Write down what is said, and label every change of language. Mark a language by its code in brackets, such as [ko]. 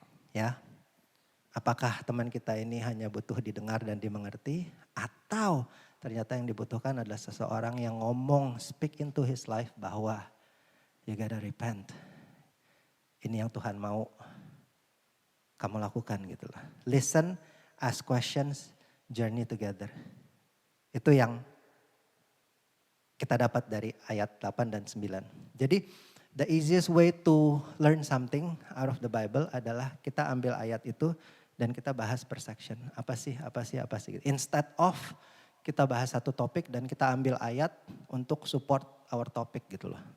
[id] Ya, apakah teman kita ini hanya butuh didengar dan dimengerti atau ternyata yang dibutuhkan adalah seseorang yang ngomong, [en] speak into his life [id] bahwa [en] you gotta repent. [id] Ini yang Tuhan mau kamu lakukan gitu lah. [en] Listen, ask questions, journey together. [id] Itu yang kita dapat dari ayat 8 dan 9. Jadi [en] the easiest way to learn something out of the Bible [id] adalah kita ambil ayat itu dan kita bahas per section. Apa sih. [en] Instead of [id] kita bahas satu topik dan kita ambil ayat untuk [en] support our topic [id] gitu loh.